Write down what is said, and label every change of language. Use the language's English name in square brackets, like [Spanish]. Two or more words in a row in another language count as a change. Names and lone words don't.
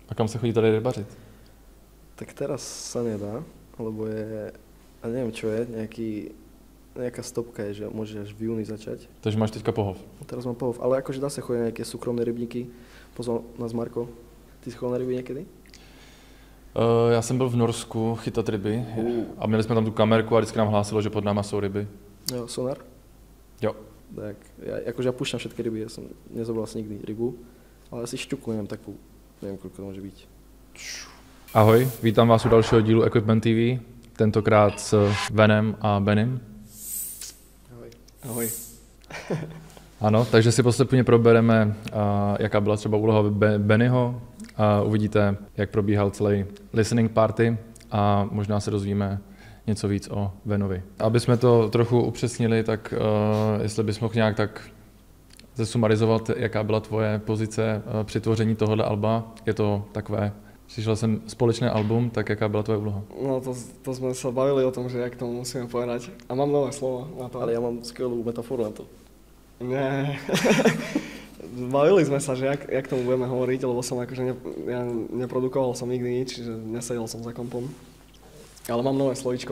[Slovak] A kam sa chodí [Czech] tady rybařit? [Slovak] Tak teraz sa nedá, lebo je, a neviem čo je, nejaká stopka je, že môže až v júni začať. [Czech] Takže máš teďka pohov. [Slovak] Teraz mám pohov, ale akože dá sa chodiť na nejaké súkromné rybníky. Pozval nás Marko. Ty si chodil na ryby niekedy? [Czech] Já jsem byl v Norsku chytat ryby a měli jsme tam tu kamerku a vždycky nám hlásilo, že pod náma jsou ryby. Jo, sonar? Jo. [Slovak] Tak, ja púšťam všetky ryby, ja som nezobral asi nikdy rybu, ale asi šťuku, neviem koľko to môže byť. [Czech] Ahoj, vítám vás u dalšího dílu Equipment TV, tentokrát s Venem a Benim. Ahoj. Ahoj. Ano, takže si postupně probereme, jaká byla třeba úloha Bennyho, a uvidíte, jak probíhal celý [English] listening party [Czech] a možná se dozvíme něco víc o Venovi. Aby jsme to trochu upřesnili, tak jestli bys mohl nějak tak zesumarizovat, jaká byla tvoje pozice při tvoření tohohle alba. Je to takové, přišel jsem společné album, tak jaká byla tvoje úloha? [Slovak] No to sme sa bavili o tom, že jak tomu musíme povedať. A mám nové slovo na to. Ale ja mám skvelú metaforu na to. Nie. Bavili sme sa, že jak tomu budeme hovoriť, lebo som akože ja neprodukoval som nikdy nič, že nesedel som za kompom. Ale mám nové slovíčko.